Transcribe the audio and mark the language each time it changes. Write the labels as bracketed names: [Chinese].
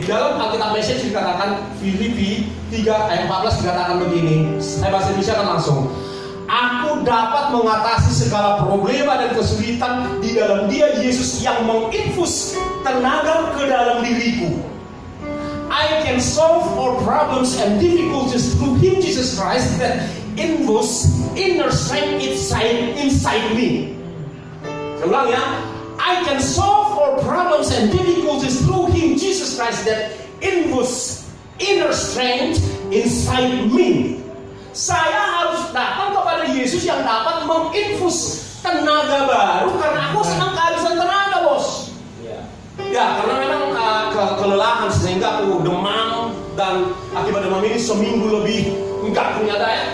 [Indonesian] Di dalam Alkitab Message dikatakan Filipi 3 ayat 14 dikatakan begini. Saya bahasa Indonesia kan langsung. Aku dapat mengatasi segala problema dan kesulitan di dalam Dia Yesus yang menginfus tenaga ke dalam diriku. [English] I can solve all problems and difficulties through Him Jesus Christ that infus inner strength inside me. [Indonesian] Saya ulang ya. [English] I can solve all problems and difficulties through Him Jesus Christ that infus inner strength inside me. [Indonesian] Saya harus datang kepada Yesus yang dapat menginfus tenaga baru karena aku sedang kehabisan tenaga, bos. Ya, karena memang kelelahan sehingga aku demam dan akibat demam ini seminggu lebih enggak punya daya.